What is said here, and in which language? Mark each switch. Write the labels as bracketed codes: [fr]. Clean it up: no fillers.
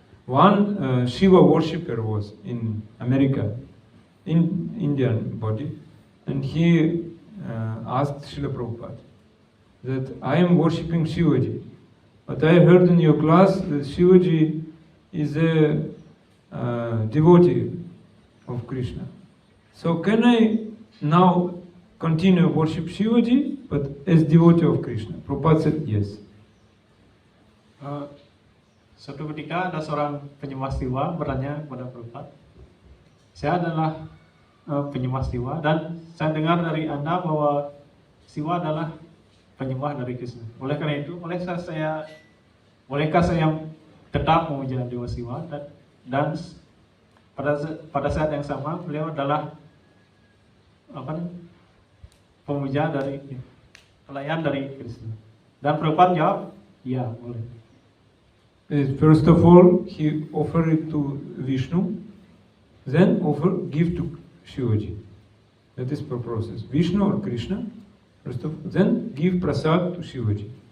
[en] One Shiva worshipper was in America, in Indian body, and he asked Srila Prabhupada that I am worshipping Shivaji, but I heard in your class that Shivaji is a devotee of Krishna. So can I now continue worship Shivaji, but as devotee of Krishna? Prabhupada said yes. [id] Suatu ketika ada seorang penyembah Siwa bertanya kepada Prabhupada, saya adalah penyembah Siwa dan saya dengar dari Anda bahwa Siwa adalah penyembah dari Krishna. Oleh karena itu, bolehkah saya tetap memuja Dewa Siwa dan pada saat yang sama beliau adalah pemuja dari pelayan dari Krishna. Dan Prabhupada jawab, ya boleh. [en] First of all, he offered it to Vishnu, then give to Shivaji. That is per process. Vishnu or Krishna, first of all, then give prasad to Shivaji.